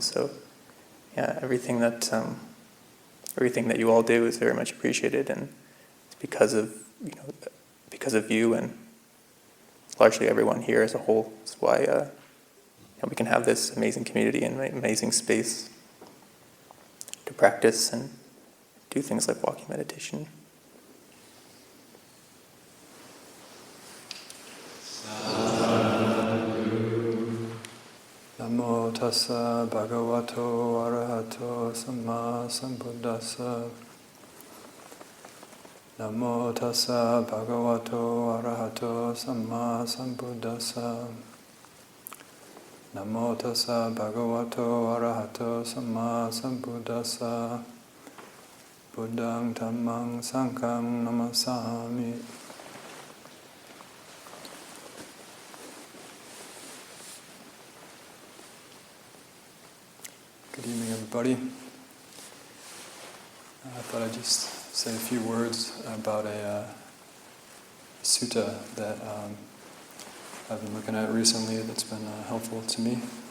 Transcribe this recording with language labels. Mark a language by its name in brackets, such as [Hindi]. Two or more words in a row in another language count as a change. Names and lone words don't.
[English] So yeah, everything that you all do is very much appreciated, and it's because of you and largely everyone here as a whole. That's why we can have this amazing community and amazing space to practice and do things like walking meditation. [Pali] Namo tassa bhagavato arahato samma sambuddhassa. Namo tassa bhagavato arahato samma sambuddhassa. Namo tassa bhagavato arahato samma sambuddhassa. Buddhaṃ Dhammāṃ Sanghaṃ namasāmi. [English] Good evening, everybody. I thought I'd just say a few words about a sutta that I've been looking at recently that's been helpful to me.